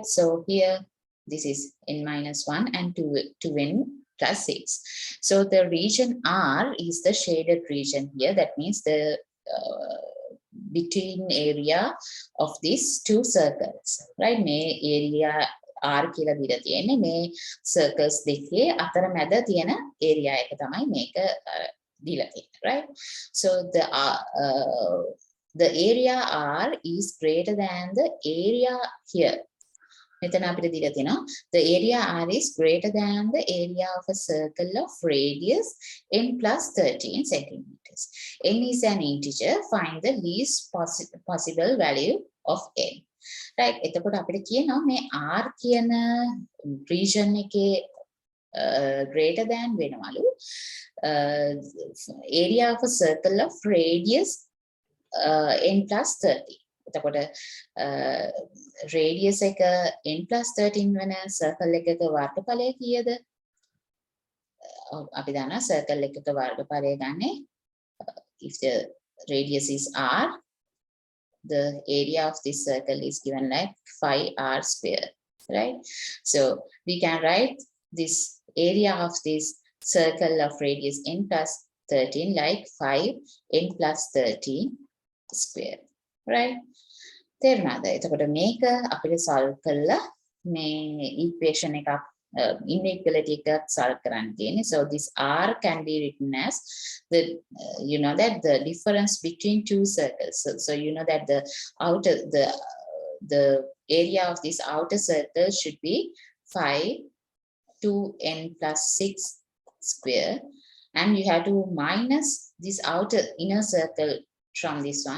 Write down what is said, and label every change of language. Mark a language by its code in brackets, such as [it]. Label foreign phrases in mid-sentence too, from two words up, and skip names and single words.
[en] So here this is n minus 1 and 2n plus 6. So the region R is the shaded region here. That means the between area of these two circles, right? [si] May area R කියලා දීලා තියෙන්නේ මේ circles දෙකේ අතරමැද තියෙන area එක තමයි මේක දීලා තියෙන්නේ, [en] right? So the area R is greater than the area here. [si] මෙතන අපිට දීලා තියෙනවා [en] the area R is greater than the area of a circle of radius n plus 13 centimeters. N is an integer. Find the least possible value of n. Right? [si] එතකොට අපිට කියනවා මේ R කියන region එකේ [en] greater than [si] වෙනවලු [en] area of a circle of radius n plus 30. [si] එතකොට radius එක n plus 13 වෙන circle එකක වර්ගඵලය කීයද? අපි දන්නවා circle එකක වර්ගඵලය ගන්නේ [en] if the radius is r, the area of this circle is given like 5r square, right? So we can write this area of this circle of radius n plus 13 like 5n plus 13 square, right? [si] තේරුණාද? එතකොට මේක අපිට solve කරලා මේ equation එකක් inequality එකක් solve කරන්න තියෙන්නේ. [en] So this R can be written as the you know that the difference between two circles. So you know that the outer the area of this outer circle should be 5 2n plus 6 square, and you have to minus this outer inner circle from this one.